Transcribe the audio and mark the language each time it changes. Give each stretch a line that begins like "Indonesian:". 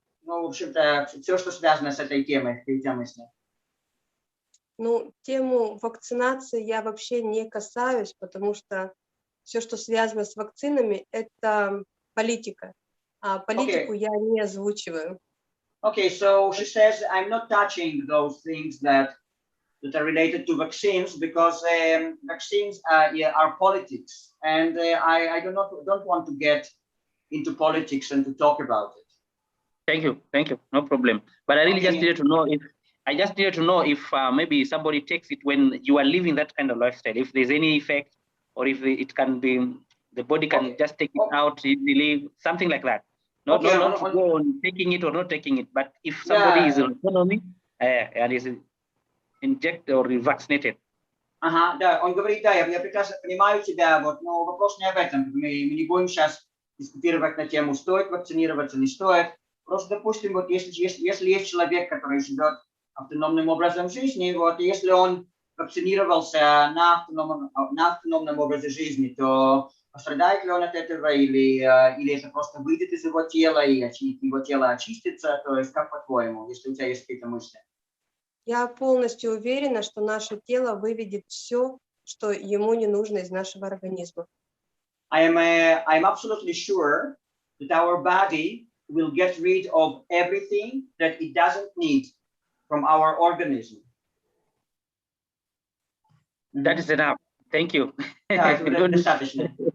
Russian: Ну, в общем-то, все, что связано с этой темой, Ну, тему вакцинации я вообще не касаюсь, потому что все, что связано с вакцинами, это политика. А политику я не озвучиваю.
English: Okay, so she says, I'm not touching those things that are related to vaccines because vaccines are politics, and I don't want to get into politics and to talk about it. Thank you, no problem. But I really just needed to know if maybe somebody takes it when you are living that kind of lifestyle, if there's any effect, or if it can be, the body can just take it out easily, something like that. Not to go on taking it or not taking it, but if somebody is in autonomy and is injected or vaccinated.
Russian: Ага, да, он говорит, да, я прекрасно понимаю тебя, вот, но вопрос не об этом. Мы не будем сейчас дискутировать на тему, стоит вакцинироваться, не стоит. Просто, допустим, вот если есть человек, который живет автономным образом жизни, вот, если он вакцинировался на автономном образе жизни, то пострадает ли он от этого или это просто выйдет из его тела и его тело очистится? То есть как по-твоему, если у тебя есть какие-то мысли? Я полностью уверена, что наше тело выведет все, что ему не нужно из нашего организма.
English: I'm absolutely sure that our body will get rid of everything that it doesn't need from our organism. That is enough. Thank you.
Russian: Да, это
English: We
Russian: достаточно.